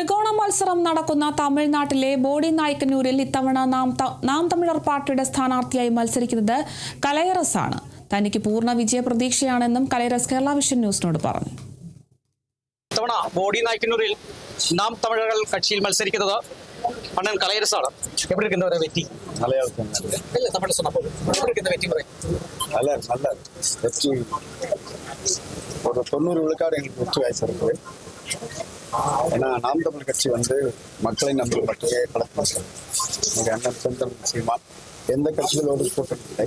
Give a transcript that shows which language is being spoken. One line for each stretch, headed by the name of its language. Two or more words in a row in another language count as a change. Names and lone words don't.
Malayalam: മത്സരം നടക്കുന്ന തമിഴ്നാട്ടിലെ ബോഡിനായ്ക്കന്നൂരിൽ ഇത്തവണ നാം തമിഴർ പാർട്ടിയുടെ സ്ഥാനാർത്ഥിയായി മത്സരിക്കുന്നത് കലൈറസ് ആണ്. തനിക്ക് പൂർണ്ണ വിജയ പ്രതീക്ഷയാണെന്നും കലൈറസ് കേരള വിഷൻ ന്യൂസിനോട് പറഞ്ഞു. ഇത്തവണ ബോഡിനായ്ക്കന്നൂരിൽ നാം തമിഴർ കക്ഷിയിൽ മത്സരിക്കുന്നത് അണ്ണൻ കലൈറസ് ആണ്.
Tamil: எப்படி இருக்கு இந்த வெற்றி? நல்லா இருக்கு. இல்ல தமிழ்ல சொன்னப்போ எப்படி இருக்கு இந்த வெற்றி முறை? நல்லா வெற்றி ஒரு 90 விழுக்காடு எங்களுக்கு வெற்றி வாய்ப்பு. ஏன்னா நாம் தமிழ் கட்சி மக்களை நம்பி மட்டுமே நடக்கும். எங்கள் அண்ணன் செந்தமிழ் சீமான் எந்த கட்சிகளோடு கூட்டணி இல்லை.